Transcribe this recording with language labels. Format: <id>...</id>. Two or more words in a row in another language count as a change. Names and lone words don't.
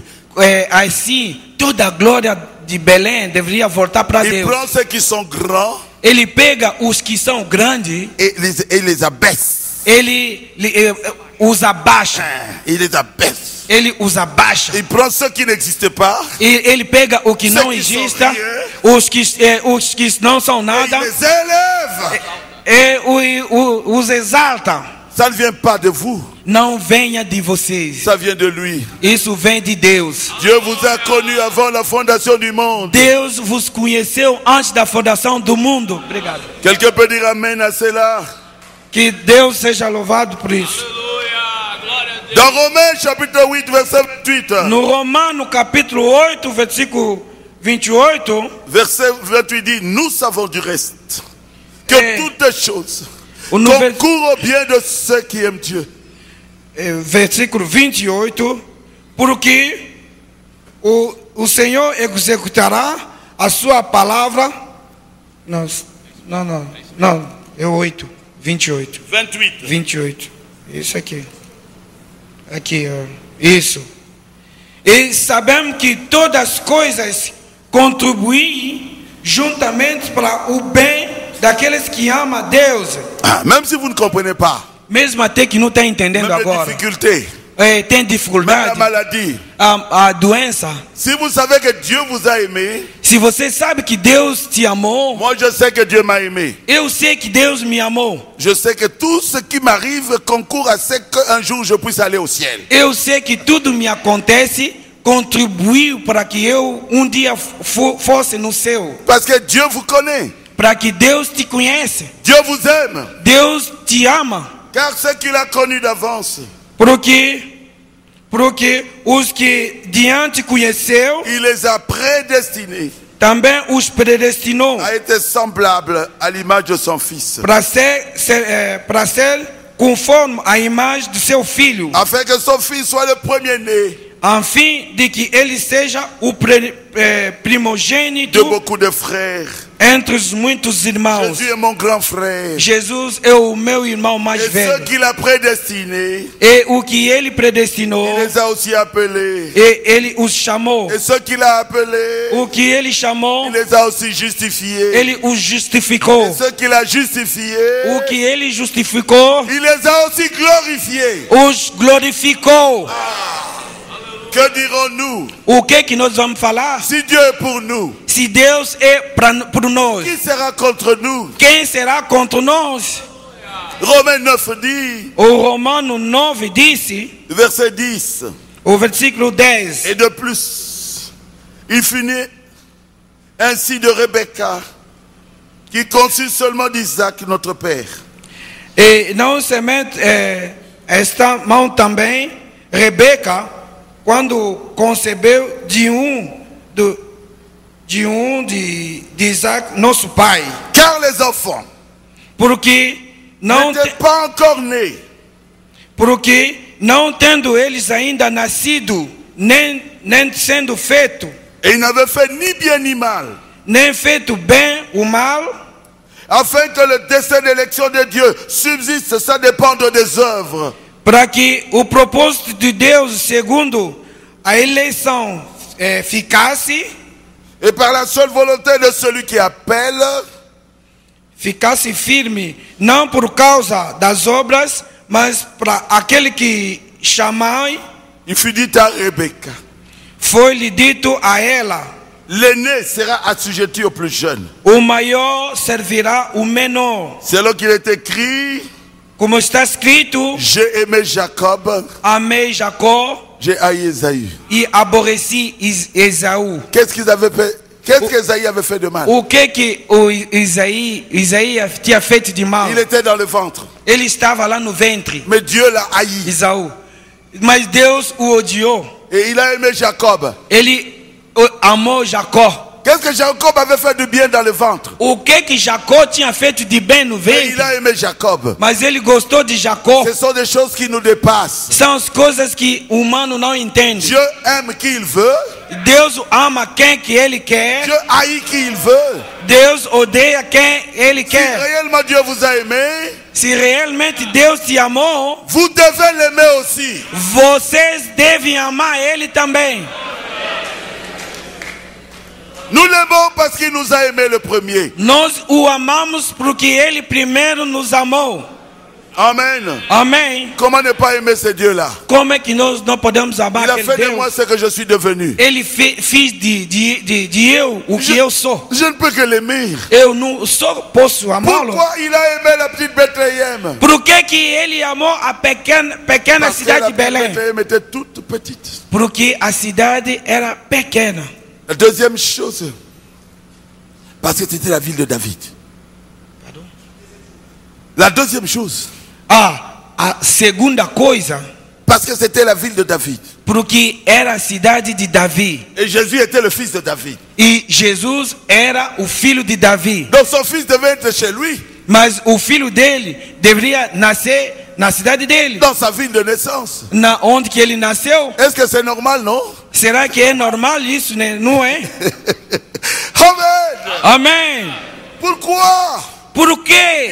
<pt>Assim, toda a glória de Belém deveria voltar para Deus.</pt> <fr>Il prend ceux qui sont grands.</fr> <pt>Ele pega os que são grandes.</pt> <fr>Et les abaisse.</fr> <pt>Ele os abaixa.</pt> <fr>Il les abaisse.</fr> <pt>Ele os abaixa.</pt> <fr>Il prend ceux qui n'existent pas.</fr> <pt>Ele pega o que não existe, os que não são nada.</pt> <fr>Et les élève.</fr> <pt>Os exalta.</pt> <fr>Ça ne vient pas de vous.</fr> <pt>Não venha de vocês.</pt> <fr>Ça vient de lui.</fr> <pt>Isso vem de Deus.</pt> <fr>Dieu vous a connu avant la fondation du monde.</fr> <pt>Deus vos conheceu antes da fundação do mundo. Obrigado.</pt> <fr>Quelqu'un peut dire amen à cela?</fr> <pt>Que Deus seja louvado por isso.</pt> <fr>Dans Romains chapitre 8 verset 28.</fr> <pt>No Romano capítulo 8 versículo 28.</pt> <fr>Verset 28 dit, nous savons du reste que toutes choses</fr> <pt>o</pt> <fr>concourent au bien de ceux qui aiment Dieu.</fr> <pt>Versículo 28, porque o Senhor executará a sua palavra. Não, é 8, 28. 28. Isso aqui. Aqui, ó. Isso. E sabemos que todas as coisas contribuem juntamente para o bem daqueles que amam a Deus.</pt> <fr>Ah, même si vous ne comprenez pas,</fr> <pt>Mesmo até que não está entendendo</pt> <fr>même les</fr> <pt>agora.</pt> <fr>difficultés,</fr> <pt>Tem</pt> <fr>même la</fr> <pt>dificuldade.</pt> <fr>maladie,</fr> <pt>A doença.</pt> <fr>si vous savez que Dieu vous a aimé,</fr> <pt>Se você sabe que Deus te amou,</pt> <fr>moi je sais que Dieu m'a aimé.</fr> <pt>eu sei que Deus me amou.</pt> <fr>Je sais que tout ce qui m'arrive concourt à ce qu'un jour je puisse aller au ciel.</fr> <pt>Eu sei que tudo me acontece, contribuiu para que eu dia fosse no céu.</pt> <fr>Parce que Dieu vous connaît.</fr> <pt>Para que Deus te conhece.</pt> <fr>Dieu vous aime.</fr> <pt>Deus te ama.</pt> <fr>Car ce qu'il a connu d'avance,</fr> <pt>Porque os que diante conheceu,</pt> <fr>il les a prédestinés</fr> <pt>também os predestinou</pt> <fr>à être semblables à l'image de son fils,</fr> <pt>para ser conforme à imagem de seu filho,</pt> <fr>afin que son fils soit le premier-né</fr> <pt>a fim de que ele seja o</pt> <fr>de</fr> <pt>primogênito</pt> <fr>beaucoup de frères.</fr> <pt>entre os muitos irmãos.</pt> <fr>Jésus est mon grand frère.</fr> <pt>Jesus é o meu irmão mais</pt> <fr>Et ceux</fr> <pt>velho.</pt> <fr>qu'il a prédestinés,</fr> <pt>E o que ele predestinou,</pt> <fr>il les a aussi appelés.</fr> <pt>e ele os chamou.</pt> <fr>Et ceux qu'il a appelés,</fr> <pt>O que ele chamou,</pt> <fr>il les a aussi justifiés.</fr> <pt>ele os justificou.</pt> <fr>Et ceux qu'il a justifiés,</fr> <pt>O que ele justificou,</pt> <fr>il les a aussi glorifiés.</fr> <pt>os glorificou.</pt> <fr>Que dirons-nous</fr> <pt>O que nós vamos falar?</pt> <fr>si Dieu est pour nous?</fr> <pt>Se Deus é por nós,</pt> <fr>Qui sera contre nous?</fr> <pt>quem será contra nós?</pt> <fr>Romains 9 dit,</fr> <pt>O Romano 9 disse,</pt> <fr>verset 10,</fr> <pt>o versículo 10.</pt> <fr>et de plus, il fut né ainsi de Rebecca, qui conçut seulement d'Isaac, notre père.</fr> <pt>E não somente esta mão também, Rebeca, quando concebeu de Isaac, nosso pai.</pt> <fr>Car les enfants</fr> <pt>Porque</pt> <fr>n'étaient pas encore nés,</fr> <pt>não tendo eles ainda nascido, nem sendo feito,</pt> <fr>et ils n'avaient fait ni bien ni mal,</fr> <pt>nem feito bem ou mal,</pt> <fr>afin que le dessein d'élection de Dieu subsiste sans dépendre des œuvres.</fr> <pt>para que o propósito de Deus, segundo a eleição, ficasse</pt> <fr>Et par la seule volonté de celui qui appelle,</fr> <pt>firme, não por causa das obras, mas para aquele que chamou.</pt> <fr>il fut dit à Rebecca,</fr> <pt>Foi-lhe dito a ela:</pt> <fr>l'aîné sera assujetti au plus jeune.</fr> <pt>o maior servirá o menor.</pt> <fr>C'est là qu'il est écrit,</fr> <pt>Como está escrito,</pt> <fr>j'ai aimé Jacob,</fr> <pt>amei Jacó</pt> <fr>j'ai haï Esaü.</fr> <pt>e aborreci Esaú.</pt> <fr>Qu'est-ce qu'ils avaient fait? Qu'est-ce qu'Esaïe avait fait de mal?</fr> <pt>O que o Isaías tinha feito de mal?</pt> <fr>Il était dans le ventre,</fr> <pt>Ele estava lá no ventre,</pt> <fr>mais Dieu l'a haï.</fr> <pt>Esaú. Mas Deus o odiou.</pt> <fr>Et il a aimé Jacob.</fr> <pt>Ele amou Jacó.</pt> <fr>Qu'est-ce que Jacob avait fait de bien dans le ventre?</fr> <pt>O que Jacó tinha feito de bem no</pt> <fr>Et</fr> <pt>ventre?</pt> <fr>il a aimé Jacob.</fr> <pt>Mas ele gostou de Jacó.</pt> <fr>Ce sont des choses qui nous dépassent.</fr> <pt>São as coisas que o humano não entende.</pt> <fr>Dieu aime qui il veut.</fr> <pt>Deus ama quem que ele quer.</pt> <fr>Dieu haït qui il veut.</fr> <pt>Deus odeia quem ele</pt> <fr>Si</fr> <pt>quer.</pt> <fr>réellement Dieu vous a aimé,</fr> <pt>Se realmente Deus te amou,</pt> <fr>vous devez l'aimer aussi.</fr> <pt>vocês devem amar ele também.</pt> <fr>Nous l'aimons parce qu'il nous a aimé le premier.</fr> <pt>Nós o amamos porque ele primeiro nos amou.</pt> <fr>Amen.</fr> <pt>Amém.</pt> <fr>Comment ne pas aimer ce Dieu-là?</fr> <pt>Como é que nós não podemos amar</pt> <fr>Il a</fr> <pt>aquele</pt> <fr>fait de moi</fr> <pt>Deus?</pt> <fr>ce que je suis devenu.</fr> <pt>Ele fez de eu o que eu sou.</pt> <fr>Je ne peux que l'aimer.</fr> <pt>Eu não só posso amá-lo.</pt> <fr>Pourquoi il a aimé la petite Bethléem?</fr> <pt>Por que ele amou a pequena</pt> <fr>Parce que</fr> <pt>cidade</pt> <fr>la</fr> <pt>de Belém?</pt> <fr>Bethléem était toute petite.</fr> <pt>Porque a cidade era pequena.</pt> <fr>La deuxième chose, parce que c'était la ville de David. Pardon? La deuxième chose,</fr> <pt>A segunda coisa,</pt> <fr>parce que c'était la ville de David.</fr> <pt>porque era a cidade de Davi.</pt> <fr>Et Jésus était le fils de David.</fr> <pt>E Jesus era o filho de Davi.</pt> <fr>Donc son fils devait être chez lui,</fr> <pt>Mas o filho dele deveria nascer na cidade dele,</pt> <fr>dans sa ville de naissance.</fr> <pt>na onde que ele nasceu.</pt> <fr>Est-ce que c'est normal, non?</fr> <pt>Será que é normal isso, né? Não é?</pt> <fr>Amen.</fr> <pt>Amém.</pt> <fr>Pourquoi</fr> <pt>Por quê?</pt>